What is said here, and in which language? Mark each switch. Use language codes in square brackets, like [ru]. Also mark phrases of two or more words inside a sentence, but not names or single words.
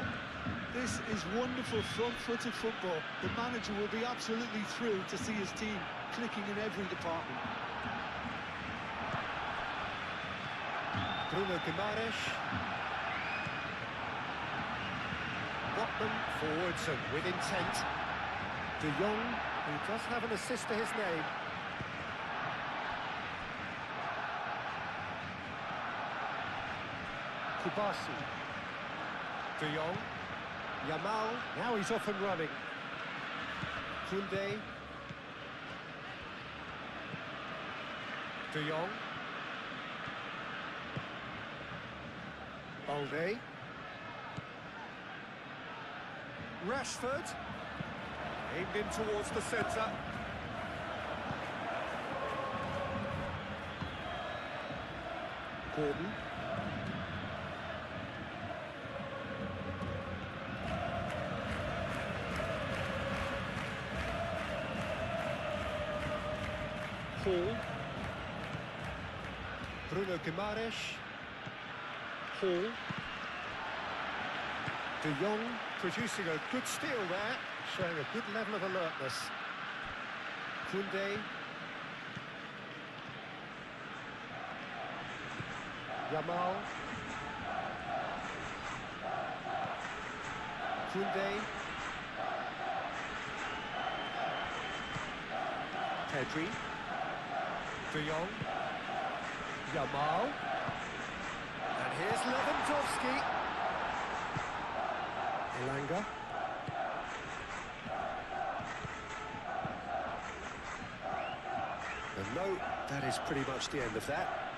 [en] This is wonderful front-footed football. The manager will be absolutely thrilled to see his team clicking in every department. Bruno Guimaraes. Botman forwards and with intent. De Jong, who does have an assist to his name. Kubasi. De Jong. Yamal. Now he's off and running. Kunde. De Jong. Balde. Rashford. Aimed in towards the centre. Gordon. Hall. Bruno Guimaraes. Hall. De Jong producing a good steal there, showing a good level of alertness. Kunde. Yamal. Kunde. Pedri. De Jong. Yamal. And here's Lewandowski. Elanga. And no, that is pretty much the end of that.